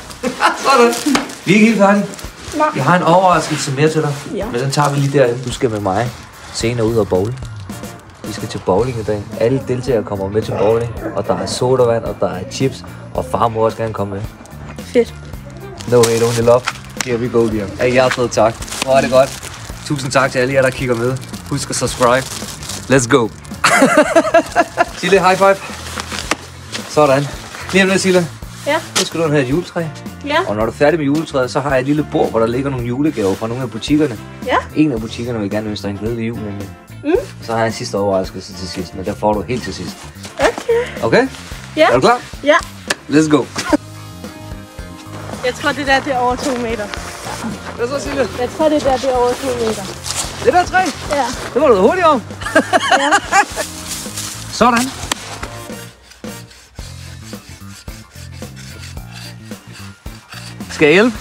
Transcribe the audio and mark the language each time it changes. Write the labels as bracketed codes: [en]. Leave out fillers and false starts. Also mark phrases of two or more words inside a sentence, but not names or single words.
[da] Sådan. Vi er ikke helt færdige. Nej. Jeg har en overraskelse mere til dig. Ja. Men den tager vi lige derhen. Du skal med mig senere ud og bowle. Vi skal til bowling i dag. Alle deltagere kommer med til bowling. Og der er sodavand, og der er chips. Og far må også gerne komme med. Fedt. [en] No hate, only love. Here we go, [da] Liam. Af hjertet tak. Hvor er det godt. Tusind tak til alle jer, der kigger med. Husk at subscribe. [en] Let's go. [da] Sille, [en] high five. [da] Sådan. Lige om lidt, Sille. Ja. Nu skal du have et juletræ. Ja. Og når du er færdig med juletræet, så har jeg et lille bord, hvor der ligger nogle julegaver fra nogle af butikkerne. Ja. En af butikkerne vil gerne ønske dig en glædelig jul, nemlig. Så har jeg en sidste overraskelse til sidst, men der får du helt til sidst. Okay. Okay? Ja. Er du klar? Ja. [en] Let's go. [da] Jeg tror, det der, det er over 2 meter. Hvad så, Sille? Jeg tror, det der, det er over 2 meter. Det der træ? Ja. Det var du hurtigt om. Ja. Sådan. Skal jeg hjælpe?